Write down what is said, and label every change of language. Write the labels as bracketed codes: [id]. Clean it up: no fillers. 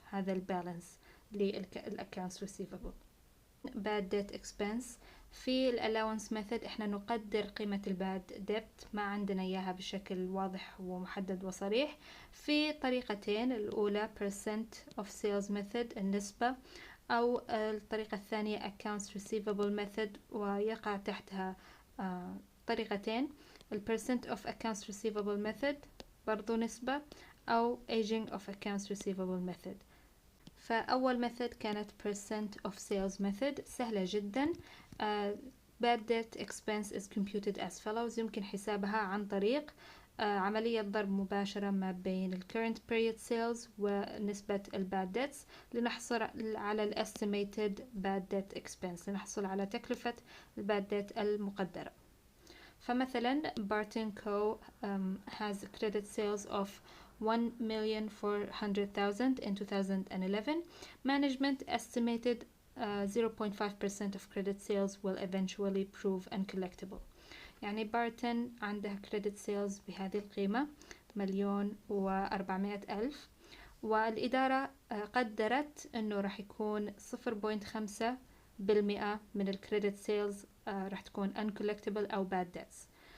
[ar] هذا البالانس للaccounts receivable. bad debt expense في ال allowance method احنا نقدر قيمة الباد debt، ما عندنا اياها بشكل واضح ومحدد وصريح. في طريقتين، الأولى percent of sales method النسبة، أو الطريقة الثانية accounts receivable method ويقع تحتها طريقتين، ال percent of accounts receivable method برضو نسبة، أو aging of accounts receivable method. فأول method كانت percent of sales method سهلة جدا. [en] bad debt expense is computed as follows. [ar] يمكن حسابها عن طريق عملية ضرب مباشرة ما بين ال current period sales ونسبة ال bad debts لنحصل على ال estimated bad debt expense، لنحصل على تكلفة ال bad debt المقدرة. فمثلا [en] Barton Co. has credit sales of 1,400,000 in 2011. Management estimated 0.5% of credit sales will eventually prove uncollectible. [ar] يعني بارتن عندها credit sales بهذه القيمة 1,400,000، والإدارة قدرت أنه راح يكون 0.5% من الكريدت سيلز راح تكون uncollectible أو bad debts.